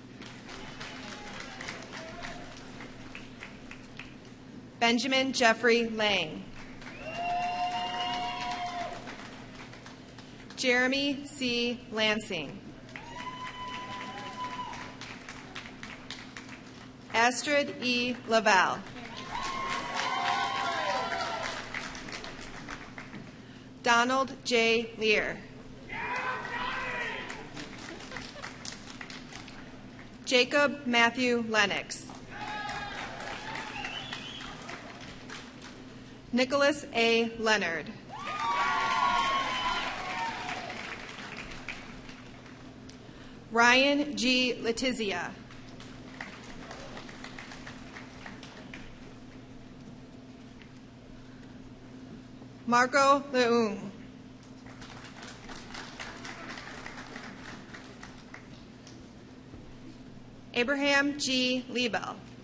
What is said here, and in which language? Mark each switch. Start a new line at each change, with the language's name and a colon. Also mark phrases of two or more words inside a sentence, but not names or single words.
English: Benjamin Jeffrey Lang. Jeremy C. Lansing. Astrid E. Laval. Donald J. Lear. Jacob Matthew Lennox. Nicholas A. Leonard. Ryan G. Letizia. Marco Leung. Abraham G. Liebel.